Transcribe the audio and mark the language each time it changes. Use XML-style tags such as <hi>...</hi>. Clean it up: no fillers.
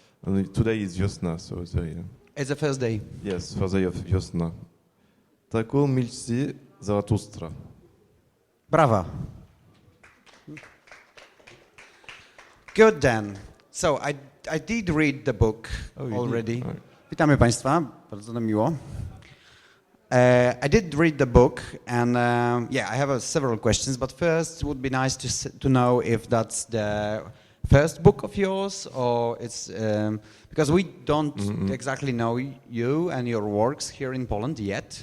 <en>And today is Wiosna, so it's the first day. Yes, first day of Wiosna.</en> <pl>Taką milci Zaratustra. Brawa.</pl> <en>Good then. So I did read the book already. Right.</en> <pl>Witamy Państwa, bardzo nam miło.</pl> <en>I did read the book, and I have several questions. But first, it would be nice to know if that's the first book of yours, or it's because we don't exactly know you and your works here in Poland yet.</en>